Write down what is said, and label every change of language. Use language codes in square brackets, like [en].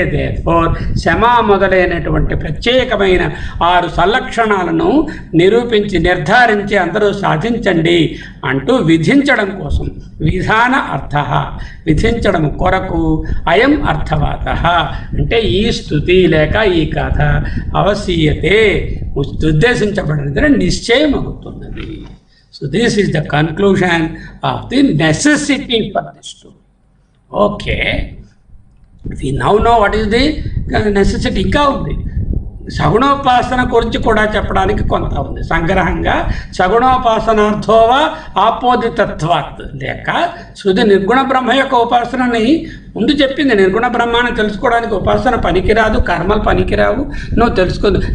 [te] Therefore శమా మొదలైనటువంటి ప్రత్యేకమైన 6 సల్లక్షణాలను నిరూపించి నిర్ధారించి అందరూ సాధించండి అంటూ విధించడం కోసం, విధాన అర్థ విధించడం కొరకు అయం అర్థవాద అంటే ఈ స్థుతి లేక ఈ కథ అవసీయతే ఉద్దేశించబడినది నిశ్చయం అవుతున్నది. [en] So this is the conclusion of the necessity for this story. Okay, we now know what is the necessity. [te] ఇంకా ఉంది. సగుణోపాసన గురించి కూడా చెప్పడానికి కొంత ఉంది. సంగ్రహంగా సగుణోపాసనార్థోవా ఆపోదితత్వాత్ లేక శృతి నిర్గుణ బ్రహ్మ యొక్క ఉపాసనని ముందు చెప్పింది. నిర్గుణ బ్రహ్మాన్ని తెలుసుకోవడానికి ఉపాసన పనికిరాదు, కర్మలు పనికిరావు, నువ్వు తెలుసుకోదు.